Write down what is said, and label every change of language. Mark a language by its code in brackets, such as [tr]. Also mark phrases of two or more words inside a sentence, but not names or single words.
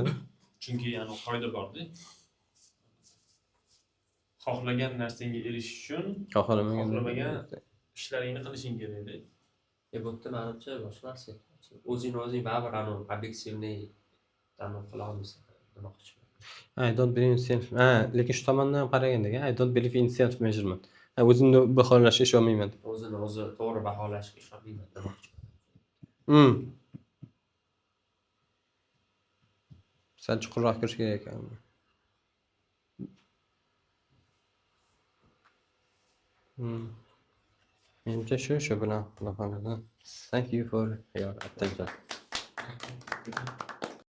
[uz] Chunki yani qoida bor-da. Xohlagan narsangga erishish uchun xohlamagan ishlaringni qilishing kerak-da. Bu yerda menimcha boshqa narsa. O'zing baribir obyektivniy tanlov qila olmaysan. Nima qilishim? [en] I don't believe in self. [uz] Lekin shu tomondan ham qaraganda, [en] I don't believe in self measurement. [uz] O'zimni baholashga ishonmayman. O'zini o'zi to'g'ri baholashga ishonmayman. Sal chuqurroq kirish kerak ekan. Menimcha shu bilan qilib qoladi. [en] Thank you for your attention.